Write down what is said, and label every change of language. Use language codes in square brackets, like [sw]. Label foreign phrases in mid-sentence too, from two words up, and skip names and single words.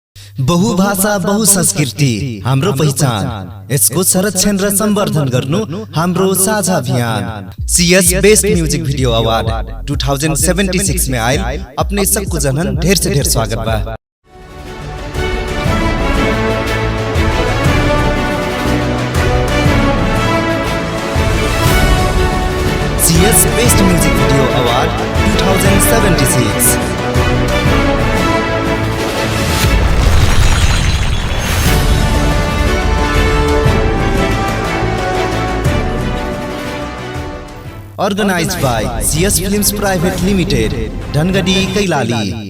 [ne] बहुभाषा बहुसंस्कृति हाम्रो पहिचान, यसको संरक्षण र संवर्धन गर्नु हाम्रो साझा अभियान। [bho] सीएस बेस्ट म्यूजिक वीडियो अवार्ड 2076 में आयल अपने सबको जनन ढेर से ढेर स्वागत बा। सीएस बेस्ट म्यूजिक वीडियो अवार्ड 2076। [en] Organized by CS Films Private Limited, Dhangadi, Kailali.